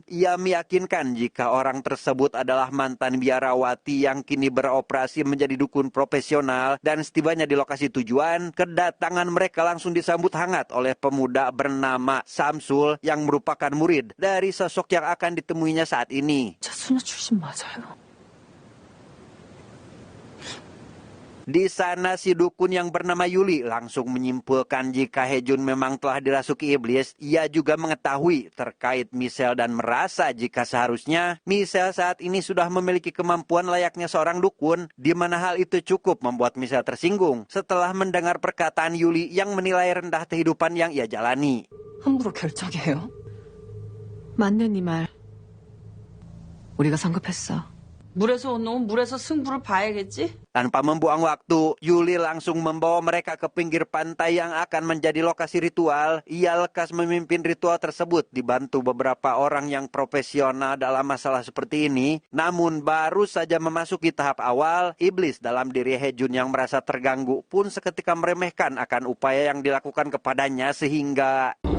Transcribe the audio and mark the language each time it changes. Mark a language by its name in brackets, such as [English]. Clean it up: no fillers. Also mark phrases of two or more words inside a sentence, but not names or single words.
[Indonesian] Ia meyakinkan jika orang tersebut adalah mantan biarawati yang kini beroperasi menjadi dukun profesional, dan setibanya di lokasi tujuan, kedatangan mereka langsung disambut hangat oleh pemuda bernama Samsul yang merupakan murid dari sosok yang akan ditemuinya saat ini. [Korean] 차수녀 출신 맞아요. [Indonesian] Di sana si dukun yang bernama Yuli langsung menyimpulkan jika Hejun memang telah dirasuki iblis. Ia juga mengetahui terkait Michelle dan merasa jika seharusnya Michelle saat ini sudah memiliki kemampuan layaknya seorang dukun, di mana hal itu cukup membuat Michelle tersinggung setelah mendengar perkataan Yuli yang menilai rendah kehidupan yang ia jalani. [Korean] 함부로 결정해요? 맞는 네 말. 우리가 성급했어. 물에서 온 놈은 물에서 승부를 봐야겠지? [Indonesian] Tanpa membuang waktu, Yuli langsung membawa mereka ke pinggir pantai yang akan menjadi lokasi ritual. Ia lekas memimpin ritual tersebut dibantu beberapa orang yang profesional dalam masalah seperti ini. Namun baru saja memasuki tahap awal, iblis dalam diri Hejun yang merasa terganggu pun seketika meremehkan akan upaya yang dilakukan kepadanya sehingga